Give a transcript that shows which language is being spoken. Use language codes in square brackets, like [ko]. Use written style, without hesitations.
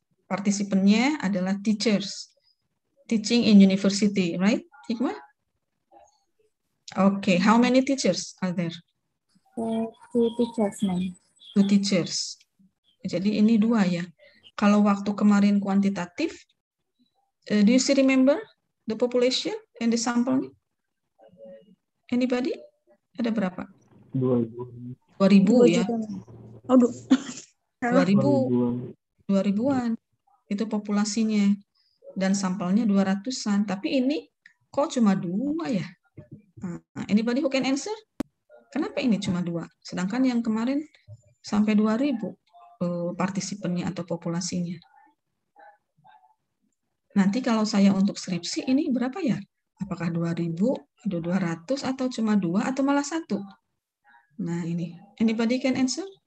[id] Partisipannya adalah teachers. [en] Teaching in university, right? Hikmah? Okay, how many teachers are there? 2 teachers, ma'am. 2 teachers. [id] Jadi ini 2 ya. Kalau waktu kemarin kuantitatif, [en] do you still remember the population and the sample? Anybody? [id] Ada berapa? 2.000 ya. Aduh. 2.000-an itu populasinya dan sampelnya 200-an. Tapi ini kok cuma 2 ya? [en] Anybody who can answer? [id] Kenapa ini cuma 2? Sedangkan yang kemarin sampai 2.000 partisipannya atau populasinya. Nanti kalau saya untuk skripsi ini berapa ya? Apakah 2.000, 200, atau cuma 2, atau malah 1? Nah ini, [en] anybody can answer?